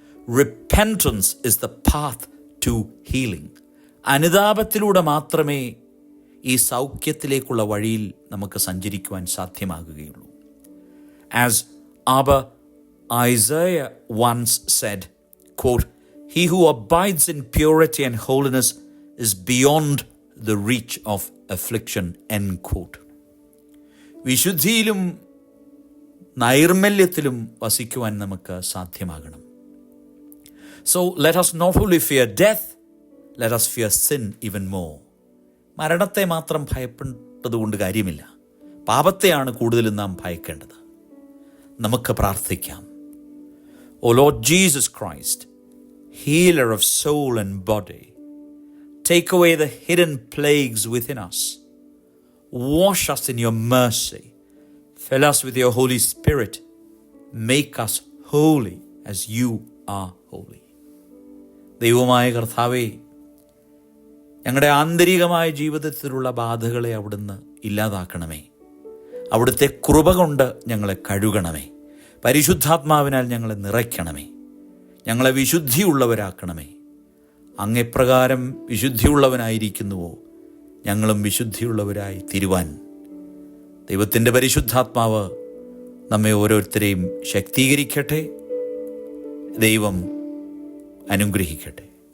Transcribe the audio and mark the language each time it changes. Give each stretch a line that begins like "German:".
English: Repentance is the path to healing.
Malayalam: അനുതാപത്തിലൂടെ മാത്രമേ ഈ സൗഖ്യത്തിലേക്കുള്ള വഴിയിൽ നമുക്ക് സഞ്ചരിക്കുവാൻ സാധ്യമാകുകയുള്ളൂ.
English: As Abba Isaiah once said, quote, "He who abides in purity and holiness is beyond the reach of affliction," end quote.
Malayalam: വിശുദ്ധിയിലും നൈർമല്യത്തിലും വസിക്കുവാൻ നമുക്ക് സാധ്യമാകണം.
English: So let us not only fear death, let us fear sin even more.
Malayalam: മരണത്തെ മാത്രം ഭയപ്പെട്ടതുകൊണ്ട് കാര്യമില്ല. പാപത്തെയാണ് കൂടുതലും നാം ഭയക്കേണ്ടത്. നമുക്ക് പ്രാർത്ഥിക്കാം.
English: O Lord Jesus Christ, healer of soul and body, take away the hidden plagues within us. Wash us in your mercy. Fill us with your Holy Spirit. Make us holy as you are holy.
Malayalam: ദൈവമായ കർത്താവേ, ഞങ്ങളുടെ ആന്തരികമായ ജീവിതത്തിലുള്ള ബാധകളെ അവിടുന്ന് ഇല്ലാതാക്കണമേ. അവിടുത്തെ കൃപ കൊണ്ട് ഞങ്ങളെ കഴുകണമേ. പരിശുദ്ധാത്മാവിനാൽ ഞങ്ങളെ നിറയ്ക്കണമേ. ഞങ്ങളെ വിശുദ്ധിയുള്ളവരാക്കണമേ. അങ്ങെപ്രകാരം വിശുദ്ധിയുള്ളവനായിരിക്കുന്നുവോ ഞങ്ങളും വിശുദ്ധിയുള്ളവരായി തീരുവാൻ ദൈവത്തിൻ്റെ പരിശുദ്ധാത്മാവ് നമ്മെ ഓരോരുത്തരെയും ശക്തീകരിക്കട്ടെ. ദൈവം അനുഗ്രഹിക്കട്ടെ.